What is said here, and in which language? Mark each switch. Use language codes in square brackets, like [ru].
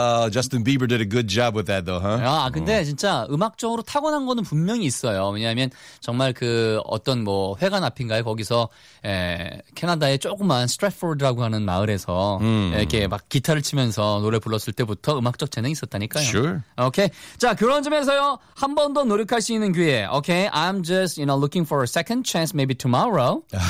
[en] Justin Bieber did a good job with that though, huh? [ko] 아, 근데 진짜 음악적으로 타고난 거는 분명히 있어요. 왜냐하면 정말 그 어떤 뭐 회관 앞인가에 거기서 에, 캐나다의 조그만 스트랫포드라고 하는 마을에서 이렇게 막 기타를 치면서 노래 불렀을 때부터 음악적 재능이 있었다니까요. [en] Sure. [ko] Okay. 자, 그런 점에서요. 한 번 더 노력할 수 있는 기회. [en] Okay. I'm just, you know, looking for a second chance maybe tomorrow.